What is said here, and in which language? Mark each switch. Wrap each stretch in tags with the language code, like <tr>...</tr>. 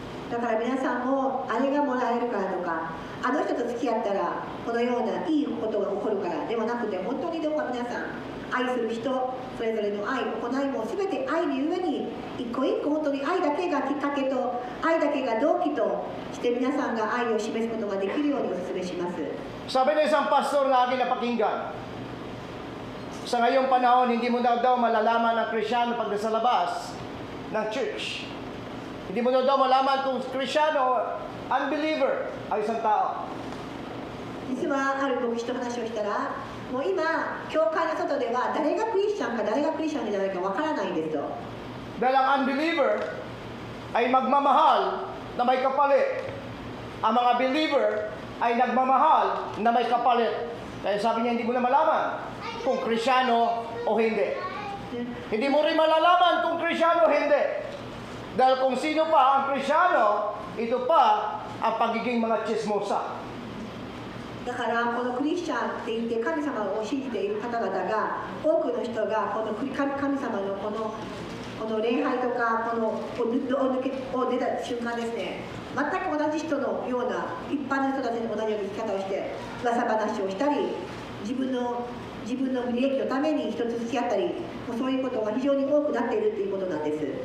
<ja>だから皆さんもあれがもらえるからとか、あの人と付き合ったらこのようないいことが起こるからではなくて、本当にどうか皆さん愛する人それぞれの愛行いも全て愛のゆえに一個一個本当に愛だけがきっかけと愛だけが動機として皆さんが愛を示すことができるようにお勧めします。</ja> <tl>Sabi ng isang pastor na aking napakinggan, sa ngayong panahon, hindi mo daw malalaman ang Krisyano pag nasa labas ng church. Hindi mo daw malaman kung Krisyano o unbeliever ang isang tao.</tl> <ja>実はある牧師と話をしたら、もう今教会の外では誰がクリスチャンか誰がクリスチャンじゃないかわからないんですと。</ja> <tl>Dahil ang unbeliever ay magmamahal na may kapalit. Ang mga believer ay nagmamahal na may kapalit. Kaya sabi niya, hindi mo na malaman kung Krisyano o hindi. Hindi mo rin malalaman kung Krisyano o hindi. Dahil kung sino pa ang Krisyano, ito pa ang pagiging mga chismosa.</tl> <ja>だからこのクリスチャンって言って神様を信じている方々が多くの人がこの神様のこの礼拝とかこのを出た瞬間ですね、全く同じ人のような一般の人たちの同じような生き方をして噂話をしたり自分の利益のために人と付き合ったり、そういうことが非常に多くなっているということなんです。</ja>